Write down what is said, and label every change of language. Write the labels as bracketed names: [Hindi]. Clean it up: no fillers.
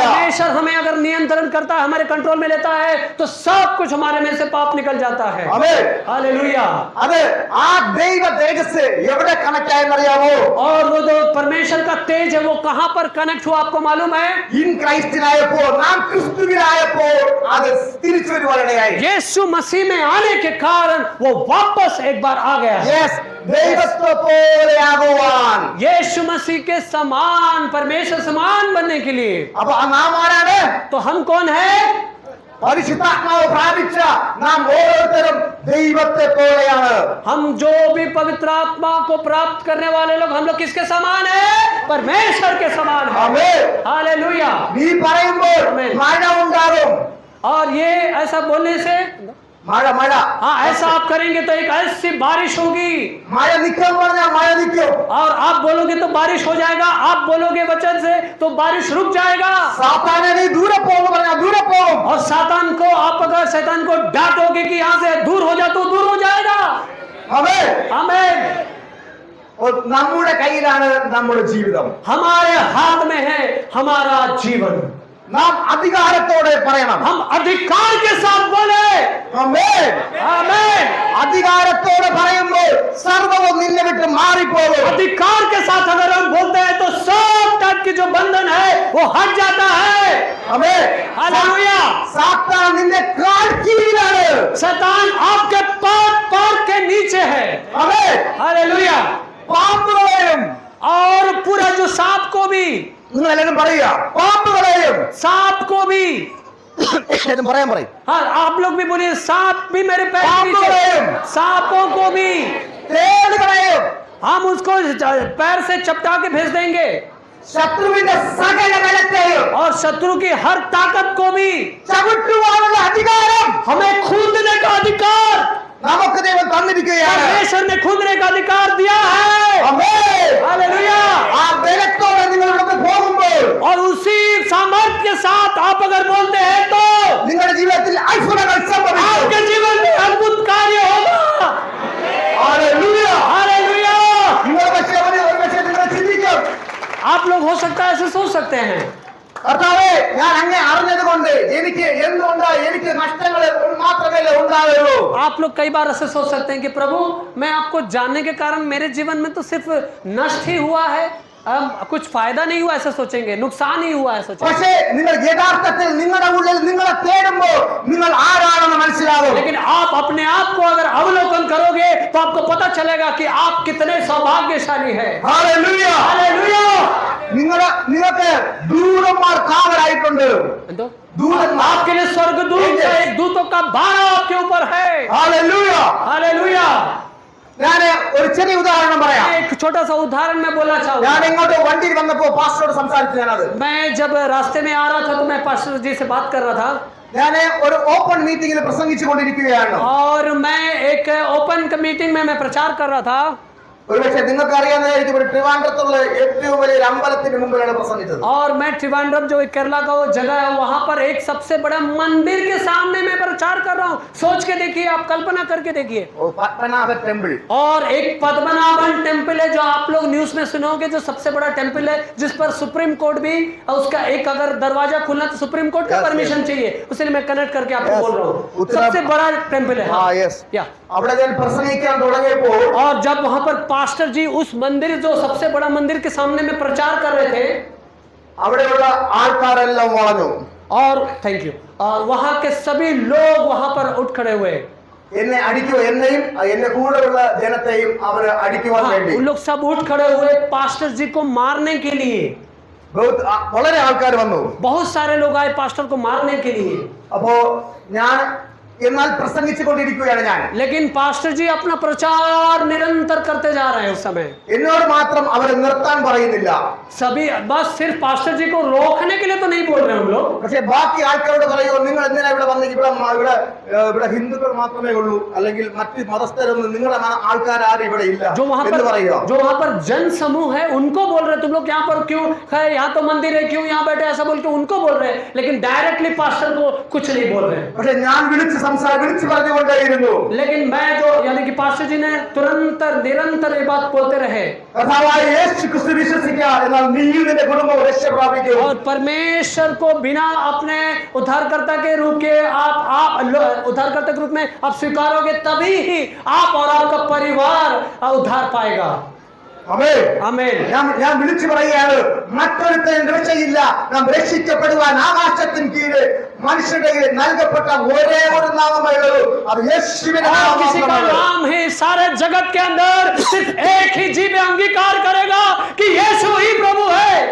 [Hindi] परमेश्वर हमें अगर नियंत्रण करता है, हमारे कंट्रोल में लेता है, तो सब कुछ हमारे में से पाप निकल जाता है. [Malayalam] ആമേൻ. [Hindi] हालेलुया. [Malayalam] അത് ആ ദൈവ തേജസ് എവിടെ കണക്ട് ആയെന്നറിയാമോ? [Hindi] और वो जो परमेश्वर का तेज है वो कहां पर कनेक्ट हुआ आपको मालूम है? [Malayalam] ഇൻ ക്രൈസ്റ്റിനായപ്പോൾ നാം ക്രിസ്തുവിനായപ്പോൾ അത് തിരിച്ചു വരുവാനിടയായി. [Hindi] यीशु मसीह में आने के कारण वो वापस एक बार आ गया है. [Malayalam] യെസ്, ദൈവത്തെ പോലെയാകുവാൻ. [Hindi] यीशु मसीह के समान, परमेश्वर समान बनने के लिए. [Malayalam] അപ്പൊ നാം ആരാണ്? [Hindi] तो हम कौन है? [Malayalam] പരിശുദ്ധാത്മാവ് പ്രാപിച്ച നാം ഓരോരുത്തരും ദൈവത്തെ പോലെയാണ്. [Hindi] हम जो भी पवित्र आत्मा को प्राप्त करने वाले लोग, हम लोग किसके समान है? परमेश्वर के समान है. [Malayalam] ആമേൻ. [Hindi] हालेलुया. [Malayalam] നീ പറയുമ്പോൾ ആമേൻ. മഴ ഉണ്ടാകും. [Hindi] और ये ऐसा बोलने से, [Malayalam] മഴ [Hindi] हाँ ऐसा आप करेंगे तो एक ऐसी बारिश होगी. [Malayalam] മഴ നിൽക്കാൻ പറഞ്ഞാൽ മഴ നിൽക്കും. [Hindi] और आप बोलोगे तो बारिश हो जाएगा. आप बोलोगे वचन से तो बारिश रुक जाएगा. [Malayalam] സാത്താനെ നീ ദൂരെ പോകും പറഞ്ഞാൽ ദൂരെ പോകും. [Hindi] और शैतान को आप अगर शैतान को डांटोगे कि यहाँ से दूर हो जा तो दूर हो जाएगा. [Malayalam] ആമേൻ. [Hindi] आमीन. [Malayalam] നമ്മുടെ കയ്യിലാണ് നമ്മുടെ ജീവിതം. [Hindi] हमारे हाथ में है हमारा जीवन. [Malayalam] നാം അധികാരത്തോടെ പറയണം. [Hindi] हम अधिकार के साथ बोले. [Malayalam] ആമേൻ. [Hindi] आमीन. [Malayalam] അധികാരത്തോടെ പറയുമ്പോൾ സർവ്വവും നിന്നെ വിട്ട് മാറിപ്പോകും. [Hindi] अधिकार के साथ अगर हम बोलते हैं तो सब टाइप के जो बंधन है वो हट जाता है. [Malayalam] ആമേൻ. [Hindi] हालेलुया. [Malayalam] സാത്താൻ നിന്റെ കാൽ കീഴിലാണ്. [Hindi] शैतान आपके पैर के नीचे है. [Malayalam] ആമേൻ. [Hindi] हालेलुया. [Malayalam] പാമ്പുകളെയും [Hindi] और पूरा जो सांप को भी, [Malayalam] നിങ്ങൾ എല്ലാവരും പറയുക, പാമ്പുകളെയും [Hindi] सांप को भी, [Malayalam] എല്ലാവരും പറയാൻ പറയും. [Hindi] हाँ आप लोग भी बोलिए सांप भी मेरे पैर के सांपों नीचे, को। सांपों को भी [Malayalam] തേളുകളെയും [Hindi] हम उसको पैर से चपटा के भेज देंगे. [Malayalam] ശത്രുവിന്റെ സകല ബലത്തെയും [Hindi] और शत्रु की हर ताकत को भी [Malayalam] ചവിട്ടുവാനുള്ള അധികാരം [Hindi] हमें कूदने का अधिकार [Malayalam] നമുക്ക് ദൈവം തന്നിരിക്കുകയാണ്. [Hindi] परमेश्वर ने कूदने का अधिकार दिया है. [Malayalam] ആമേൻ. [Hindi] हालेलुया. [Malayalam] ആ ബലത്തോടെ നിങ്ങൾ ഇവിടുന്ന് പോകുമ്പോൾ [Hindi] और उसी सामर्थ्य के साथ आप अगर बोलते हैं तो [Malayalam] നിങ്ങളുടെ ജീവിതത്തിൽ അത്ഭുതങ്ങൾ സംഭവിക്കും. [Hindi] आपके जीवन में अद्भुत कार्य होगा. [Malayalam] ഹല്ലേലൂയ. [Hindi] हालेलुया. [Malayalam] നിങ്ങൾ പക്ഷേ ഒരു പക്ഷേ നിങ്ങൾ ചിന്തിക്കും, [Hindi] आप लोग हो सकता है ऐसे सोच सकते हैं, [Malayalam] കർത്താവേ ഞാൻ അങ്ങേ അറിഞ്ഞത് കൊണ്ട് എനിക്ക് എന്തുകൊണ്ട് എനിക്ക് നഷ്ടങ്ങൾ മാത്രമേ ഉണ്ടാവുള്ളൂ. [Hindi] आप लोग कई बार ऐसे सोच सकते हैं कि प्रभु मैं आपको जानने के कारण मेरे जीवन में तो सिर्फ नष्ट ही हुआ है, कुछ फायदा नहीं हुआ, ऐसा सोचेंगे, नुकसान ही हुआ है सोचेंगे. [Malayalam] പക്ഷേ നിങ്ങൾ യഥാർത്ഥത്തിൽ നിങ്ങളുടെ ഉള്ളിൽ നിങ്ങളെ തേടുമ്പോൾ നിങ്ങൾ ആരാണെന്ന് മനസ്സിലാവും. [Hindi] लेकिन आप अपने आप को अगर अवलोकन करोगे तो आपको पता चलेगा कि आप कितने सौभाग्यशाली हैं. [Malayalam] ഹല്ലേലൂയ. [Hindi] हालेलुया. [Malayalam] നിങ്ങൾക്ക് ദൂതന്മാർ കാവലായിട്ടുണ്ട്. एंतो? ദൂതന്മാർ. [Hindi] आपके लिए स्वर्गदूत का एक दूतों का भारा आपके ऊपर है. [Malayalam] ഹല്ലേലൂയ. [Hindi] हालेलुया. [Malayalam] ഞാൻ ഒരു ചെറിയ ഉദാഹരണം പറയാം. [Hindi] एक छोटा सा उदाहरण मैं बोलना [Malayalam] ഞാൻ [Hindi] चाहूंगा. [Malayalam] ഇങ്ങോട്ട് വണ്ടിയിൽ വന്നപ്പോ പാസ്റ്ററോട് സംസാരിച്ചു. ഞാനത് [Hindi] मैं जब रास्ते में आ रहा था तो मैं पास्टर जी से बात कर रहा था [Malayalam] ഞാൻ ഒരു ഓപ്പൺ മീറ്റിംഗിൽ പ്രസംഗിച്ചു കൊണ്ടിരിക്കുകയാണ്. [Hindi] और मैं एक ओपन मीटिंग में मैं प्रचार कर रहा था. [Malayalam] ഒരുപക്ഷെ നിങ്ങൾക്ക് അറിയാവുന്നതായിരിക്കും ഒരു ട്രിവാൻഡ്രത്തുള്ള ഏറ്റവും വലിയ അമ്പലത്തിന് മുമ്പിലാണ് പ്രസംഗിച്ചത്. [Hindi] और मैं ट्रिवांड्रम जो केरला का वो जगह है वहां पर एक सबसे बड़ा मंदिर के सामने मैं प्रचार कर रहा हूँ. सोच के देखिए, आप कल्पना करके देखिए. [Malayalam] ഓ പത്മനാഭ ടെമ്പിൾ. [Hindi] और एक पद्मनाभन टेम्पल है जो आप लोग न्यूज में सुनोगे, जो सबसे बड़ा टेम्पल है जिस पर सुप्रीम कोर्ट भी उसका एक अगर दरवाजा खुलना तो सुप्रीम कोर्ट का परमिशन चाहिए. इसलिए मैं कनेक्ट करके आपको बोल रहा हूँ. सबसे बड़ा टेम्पल है. हाँ, yes. या [Malayalam] അവിടെ ഞാൻ പ്രസംഗിക്കാൻ തുടങ്ങിയപ്പോൾ [Hindi] और जब वहां पर पास्टर जी उस मंदिर जो सबसे बड़ा मंदिर के सामने में प्रचार कर रहे थे, [Malayalam] അവിടെയുള്ള ആൾക്കാരെല്ലാം വളഞ്ഞു. [Hindi] और [English] thank you, [Hindi] वहां के सभी लोग वहां पर उठ खड़े हुए. [Malayalam] എന്നെ അടിക്കുക, എന്നെയും എന്നെ കൂടെയുള്ള ജനത്തെയും അവർ അടിക്കുവാൻ വേണ്ടി [Hindi] उन लोग सब उठ खड़े हुए पास्टर जी को मारने के लिए. [Malayalam] വളരെ ആൾക്കാർ വന്നു. [Hindi] बहुत सारे लोग आए पास्टर को मारने के लिए. [Malayalam] അപ്പോ ഞാൻ എന്നാൽ പ്രസംഗിച്ചു കൊണ്ടിരിക്കുകയാണ് ഞാൻ. [Hindi] लेकिन पास्टर जी अपना प्रचार निरंतर करते जा रहे हैं. उस समय [Malayalam] എന്നോട് മാത്രം അവർ നിർത്താൻ പറയുന്നില്ല. [Hindi] सभी बस सिर्फ पास्टर जी को रोकने के लिए तो नहीं बोल रहे हम लोग, [Malayalam] പക്ഷെ ബാക്കി ആൾക്കാരോട് പറയുമോ, നിങ്ങൾ എന്തിനാ ഇവിടെ വന്ന് ഇവിടെ ഹിന്ദുക്കൾ മാത്രമേ ഉള്ളൂ, അല്ലെങ്കിൽ മറ്റ് മതസ്ഥരൊന്നും നിങ്ങളുടെ ആൾക്കാർ ആരും ഇവിടെ ഇല്ല [Hindi] जो वहां पर जन समूह है उनको बोल रहे तुम लोग यहाँ पर क्यों है, यहाँ तो मंदिर है, क्यों यहाँ बैठे, ऐसा बोल के उनको बोल रहे हैं. लेकिन डायरेक्टली पास्टर को कुछ नहीं बोल रहे. [Malayalam] പക്ഷെ ഞാൻ വിളിച്ചു പറഞ്ഞുകൊണ്ടേയിരുന്നു. [Hindi] लेकिन मैं जो यानी कि पास्टर जी ने तुरंत निरंतर ये बात बोलते रहे. [Malayalam] കർത്താവായ യേശു ക്രിസ്തു വിശ്വസിക്കുക, എന്നാൽ നീയും നിന്റെ കുടുംബവും രക്ഷ പ്രാപിക്കും. [Hindi] और परमेश्वर को बिना अपने उद्धारकर्ता के रूप के आप उद्धारकर्ता के रूप में आप स्वीकारोगे, तभी ही आप और आपका परिवार उद्धार पाएगा. [Malayalam] ആമേൻ. ഞാൻ വിളിച്ചു പറയുകയാണ്, മറ്റൊരുത്തനും രക്ഷയില്ല. നാം രക്ഷിക്കപ്പെടുവാൻ ആകാശത്തിന് കീഴ് മനുഷ്യരുടെ നൽകപ്പെട്ട ഒരേ ഒരു നാമമേ ഉള്ളൂ, അത് യേശുവിന്റെ നാമം. [Hindi] किसी का नाम है सारे जगत के अंदर सिर्फ एक ही जीव अंगीकार करेगा कि यीशु ही प्रभु है.